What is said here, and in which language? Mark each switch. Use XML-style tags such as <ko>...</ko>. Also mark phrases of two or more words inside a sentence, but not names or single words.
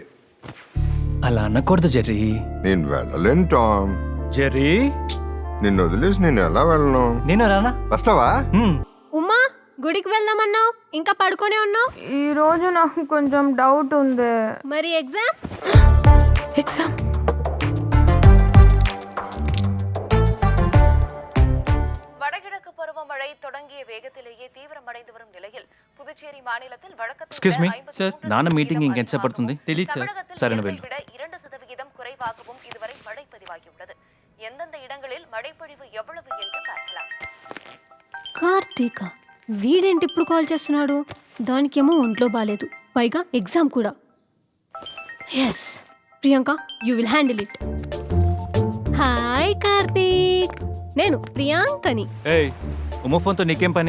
<te>అలా అనకూడదు జెర్రీ. నేను వెళ్ళలేను టామ్. జెర్రీ, నిన్ను వదిలేసి నేను ఎలా వెళ్ళను? నేను రానా? వస్తావా? ఉమ్మా, గుడికి వెళ్దామన్నావు, ఇంకా పడుకోనే ఉన్నావు. ఈ రోజు నాకు కొంచెం డౌట్ ఉంది. మరి ఎగ్జామ్? ఎగ్జామ్</te> <ta>வடகிழக்கு பருவமழை புதுச்சேரி மாநிலத்தில் வழக்கத்தை</ta> <en>excuse me</en> <ta>விட</ta> <te>సార్ 53% నాన్న మీటింగ్ ఇంకెంతసేపు పడుతుంది తెలీదు సార్.</te> <ta>தமிழகத்தில்</ta> <te>సరే, నువ్వు</te> <ta>இயல்பை விட 2% குறைவாகவும் இதுவரை மழை பதிவாகியுள்ளது. எந்தெந்த இடங்களில் மழைப்பொழிவு எவ்வளவு என்று பார்க்கலாம்.</ta> <te>కార్తీక వీడేంటి ఇప్పుడు కాల్ చేస్తున్నాడు? దానికేమో ఒంట్లో బాగాలేదు, పైగా ఎగ్జామ్ కూడా.</te> <en>Yes Priyanka, you will handle it.</en> <te>హాయ్ కార్తీక్, నేను ప్రియాంకని. ఏయ్ ఉమ్మ ఫోన్తో నీకేం పని?</te>